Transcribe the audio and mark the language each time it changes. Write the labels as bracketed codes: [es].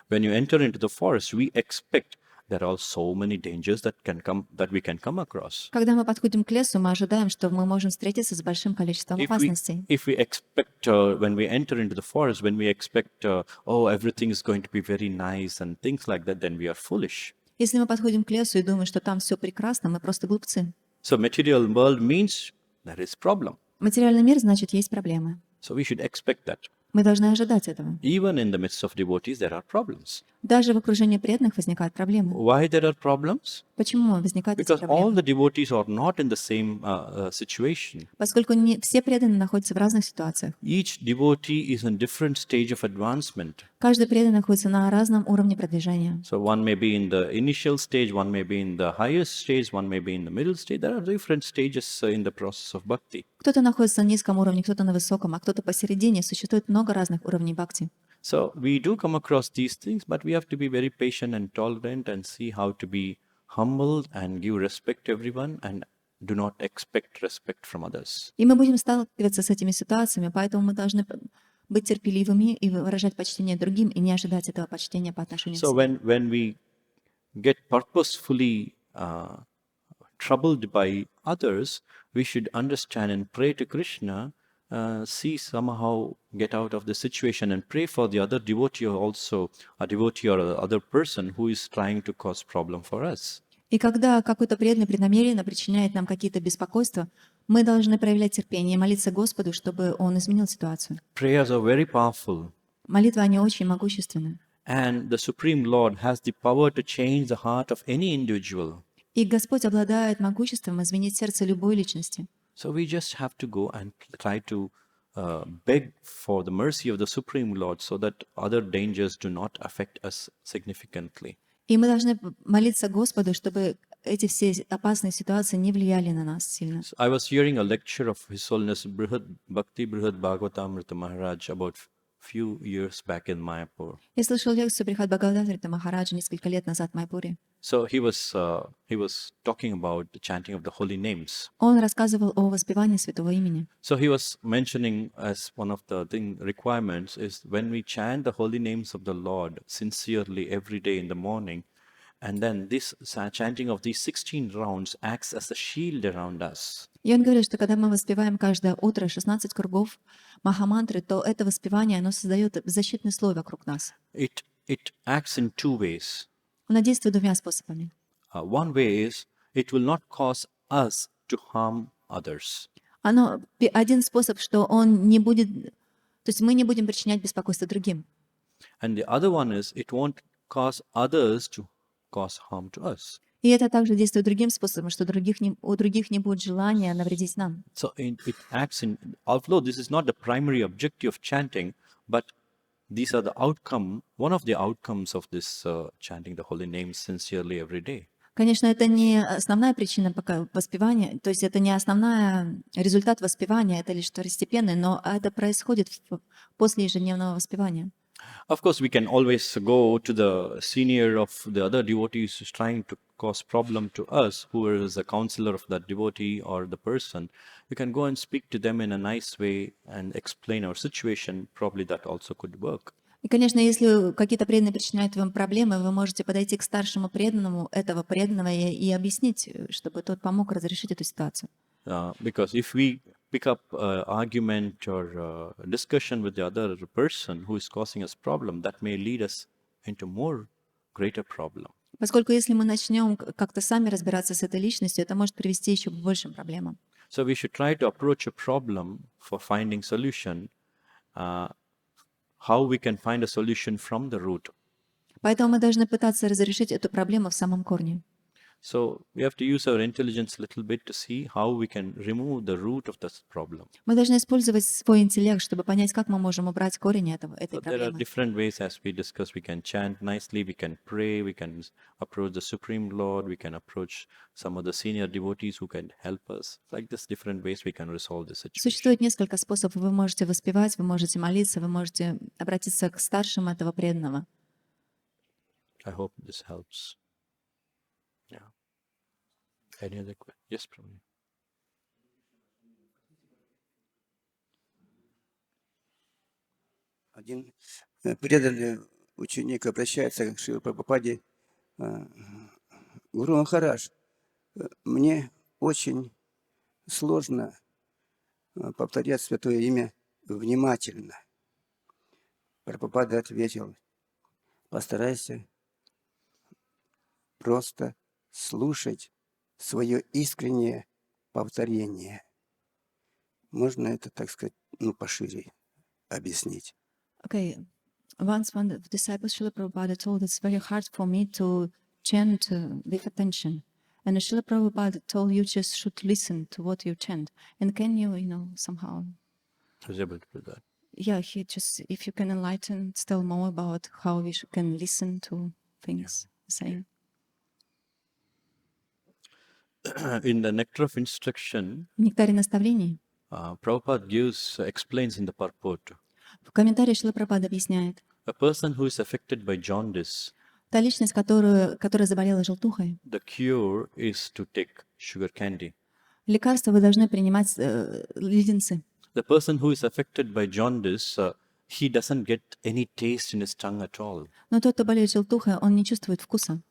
[en] When you enter into the forest, we expect there are so many dangers that we can come across. [ru] Когда мы подходим к лесу, мы ожидаем, что мы можем встретиться с большим количеством опасностей. [en] If we expect, when we enter into the forest, when we expect, oh, everything is going to be very nice and things like that, then we are foolish. [ru] Если мы подходим к лесу и думаем, что там все прекрасно, мы просто глупцы. [en] So material world means there is problem. [ru] Материальный мир значит есть проблемы. [en] So we should expect that. [ru] Мы должны ожидать этого. [en] Even in the midst of devotees, there are problems. [ru] Даже в окружении преданных возникают проблемы. [en] Why there are problems? [ru] Почему возникают эти [en] Because all [ru] проблемы? [en] the devotees are not in the same situation. [ru] Поскольку не все преданные находятся в разных ситуациях. [en] Each devotee is in different stage of advancement. [ru] Каждый преданный находится на разном уровне продвижения. [en] So one may be in the initial stage, one may be in the highest stage, one may be in the middle stage. There are different stages in the process of bhakti. [ru] Кто-то находится на низком уровне, кто-то на высоком, а кто-то посередине. Существует много разных уровней бхакти. [en] So we do come across these things, but we have to be very patient and tolerant and see how to be humble and give respect to everyone and do not expect respect from others. [ru] И мы будем сталкиваться с этими ситуациями, поэтому мы должны быть терпеливыми и выражать почтение другим, и не ожидать этого почтения по отношению к [en] So [ru] себе. [en] when we get purposefully troubled by others, we should understand and pray to Krishna, see somehow get out of the situation and pray for the other devotee also, a devotee or other person who is trying to cause problem for us. [ru] И когда какой-то преданный преднамеренно причиняет нам какие-то беспокойства, мы должны проявлять терпение и молиться Господу, чтобы Он изменил ситуацию. [en] Prayers are very powerful, [ru] Молитвы, они очень могущественны. [en] and the Supreme Lord has the power to change the heart of any individual. [ru] И Господь обладает могуществом изменить сердце любой личности. [en] So we just have to go and try to beg for the mercy of the Supreme Lord so that other dangers do not affect us significantly. [ru] И мы должны молиться Господу, чтобы эти все опасные ситуации не влияли на нас сильно. [en] So I was hearing a lecture of His Holiness Bhakti Bhagavatam Maharaj about few years back in Mayapur. [ru] Я слышал лекцию Шримад Бхагаватам Махараджа несколько лет назад в Майпуре. [en] So he was talking about the chanting of the holy names. [ru] Он рассказывал о воспевании святого имени. [en] So he was mentioning as one of the requirements is when we chant the holy names of the Lord sincerely every day in the morning, and then this chanting of these 16 rounds acts as a shield around us. [ru] И он говорит, что когда мы воспеваем каждое утро 16 кругов Махамантры, то это воспевание, оно создает защитный слой вокруг нас. [en] It acts in two ways. [ru] Оно действует двумя способами. [en] One way is it will not cause us to harm others. [ru] Один способ, что он не будет, то есть мы не будем причинять беспокойство другим. [en] And the other one is it won't cause others to cause harm to us. [ru] И это также действует другим способом, что у других не будет желания навредить нам. [en] So it acts in, although this is not the primary objective of chanting, but these are the one of the outcomes of this chanting the holy names sincerely every day. [ru] Конечно, это не основная причина воспевания, то есть это не основной результат воспевания, это лишь второстепенный, но это происходит после ежедневного воспевания. [en] Of course, we can always go to the senior of the other devotees who's trying to cause problem to us, who is a counselor of that devotee or the person. We can go and speak to them in a nice way and explain our situation. Probably that also could work. [ru] И, конечно, если какие-то преданные причиняют вам проблемы, вы можете подойти к старшему преданному этого преданного и объяснить, чтобы тот помог разрешить эту ситуацию. [en] Because if we pick up argument or discussion with the other person who is causing us problem, that may lead us into more greater problem. [ru] Поскольку если мы начнем как-то сами разбираться с этой личностью, это может привести еще к большим проблемам. [en] So we should try to approach a problem for finding solution. How we can find a solution from the root. [ru] Поэтому мы должны пытаться разрешить эту проблему в самом корне. [en] So we have to use our intelligence a little bit to see how we can remove the root of this problem. [ru] Мы должны использовать свой интеллект, чтобы понять, как мы можем убрать корень этой [en] So there are [ru] проблемы. [en] different ways, as we discussed. We can chant nicely, we can pray, we can approach the Supreme Lord, we can approach some of the senior devotees who can help us. Like this, different ways we can resolve this situation. [ru] Существует несколько способов. Вы можете воспевать, вы можете молиться, вы можете обратиться к старшим этого преданного. I hope this helps. Yeah. Any other question? Yes, Prabhu. Один преданный ученик обращается к Шри Прабхупаде. Гуру Махарадж, мне очень сложно повторять святое имя внимательно. Прабхупада ответил: постарайся просто слушать свое искреннее повторение. Можно это, так сказать, пошире объяснить? [en] Okay, once one of the disciples, Srila Prabhupada, told it's very hard for me to chant with attention. And Srila Prabhupada told you just should listen to what you chant. And can you, somehow... I was able to do that. Yeah, he just, if you can enlighten still more about how we can listen to things saying. In the Nectar of Instruction, [ru] В нектаре наставлений, [en] Prabhupada explains in the purport, [ru] в комментарии Шрила Прабхупада объясняет, [en] a person who is affected by jaundice, [ru] та личность, которая заболела желтухой, [en] the cure is to take sugar candy. [ru] лекарства вы должны принимать леденцы. [en] The person who is affected by jaundice, he doesn't get any taste in his tongue at all. [ru] Но тот, кто болеет желтухой, он не чувствует вкуса.